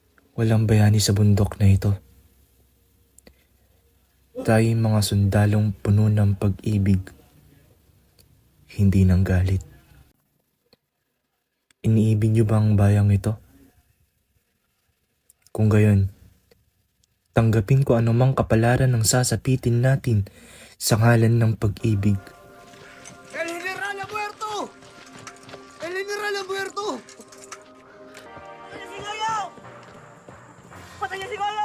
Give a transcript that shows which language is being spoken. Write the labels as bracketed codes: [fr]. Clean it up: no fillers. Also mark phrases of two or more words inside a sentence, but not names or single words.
[tl] Walang bayani sa bundok na ito. Tayong mga sundalong puno ng pag-ibig, hindi ng galit. Iniibig niyo ba ang bayang ito? Kung gayon, tanggapin ko anumang kapalaran ng sasapitin natin sa ngalan ng pag-ibig. [es] El General ha muerto! El General ha muerto! [tl] Patay niya si Goyo! Patay niya si Goyo!